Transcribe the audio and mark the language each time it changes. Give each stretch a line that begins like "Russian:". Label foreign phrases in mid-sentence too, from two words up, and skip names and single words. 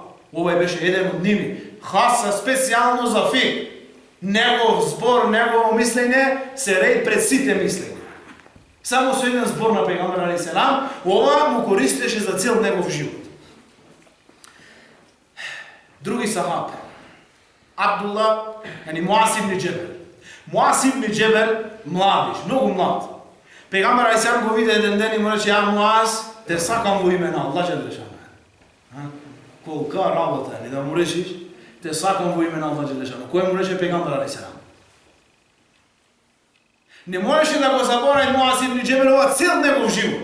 Macedonian: Овој беше еден од ними. Хаса специјално за фик. Негов збор, негово мислење се ред пред сите мислења. Само со еден збор на пегамбер алейхиссалам, ова му користеше за цел негов живот. Други сахаби. Абдулла, Муаз ибн Џебел. Муаз ибн Џебел, младиш, многу млад. Пегамбер алейхиссалам го виде еден ден и му рече: "Ја Муаз, те сакам во име на
Arabic: الله جل شأنه."
Macedonian: Колка работа е да му речеш: "Те сакам во име на
Arabic: الله جل شأنه."
Macedonian: Кој му рече пегамбер алейхиссалам? Не можеше да го заборави Муаз ибн Џебел ова цел негов живот.